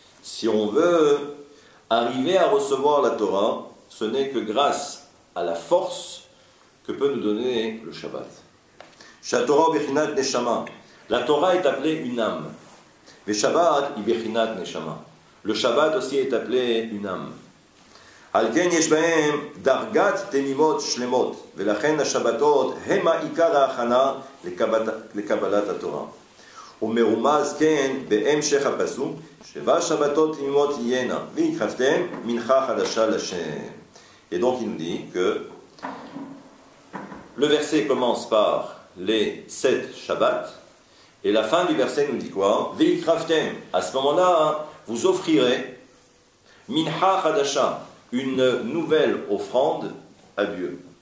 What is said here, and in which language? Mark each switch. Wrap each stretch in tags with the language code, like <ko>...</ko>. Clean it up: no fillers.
<fr>Si on veut arriver à recevoir la Torah, ce n'est que grâce à la force que peut nous donner le Shabbat.</fr> <he>Torah bechinat neshama.</he> <fr>La Torah est appelée une âme. Mais</fr> <he>Shabbat, bechinat neshama.</he> <fr>Le Shabbat aussi est appelé une âme.</fr> <he>על כן יש בהם דרגת תמימות שלמות, ולכן השבתות הם העיקר ההכנה לקבלת התורה. ומרומז כן בהמשך הפסוק, 7 שבתות תמימות תהיינה, והקרבתם מנחה חדשה לשם.</he> <fr>Et donc il nous dit que le verset commence par les 7 Shabbats, et la fin du verset nous dit quoi? Ve'ikraftem. À ce moment-là, vous offrirez mincha chadasha, une nouvelle offrande à Dieu.</fr>